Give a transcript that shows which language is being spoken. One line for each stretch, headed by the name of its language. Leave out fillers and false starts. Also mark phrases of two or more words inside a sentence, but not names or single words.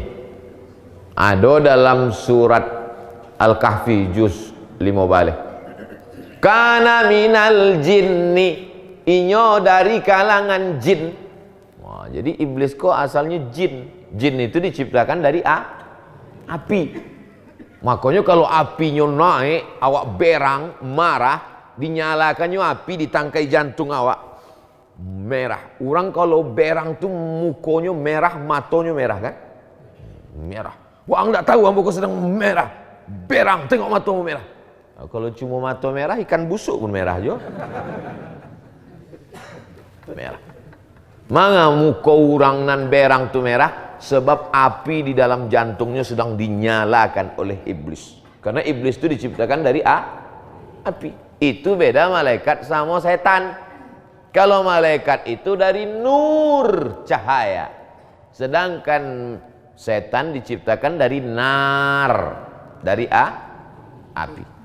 Indonesian: Ada dalam surat Al-Kahfi juz 5 balik.
Arabic: كان من الجن,
Minangkabau: inyo dari kalangan jin.
Indonesian: Wah, jadi iblis kok asalnya jin. Jin itu diciptakan dari api. Makanya kalau apinya naik, awak berang, marah, dinyalakannya api, ditangkai jantung awak merah.
Minangkabau: Orang kalau berang tuh mukonya merah, matonya merah kan?
Indonesian: Merah.
Minangkabau: Wah, enggak tahu ambo kok sedang merah. Berang, tengok matamu merah.
Indonesian: Nah, kalau cuma mata merah, ikan busuk pun merah jo.
Minangkabau: Merah. Manga muka orang nan berang tu merah?
Indonesian: Sebab api di dalam jantungnya sedang dinyalakan oleh iblis. Karena iblis itu diciptakan dari api. Itu beda malaikat sama setan. Kalau malaikat itu dari nur, cahaya. Sedangkan setan diciptakan dari nar, dari api.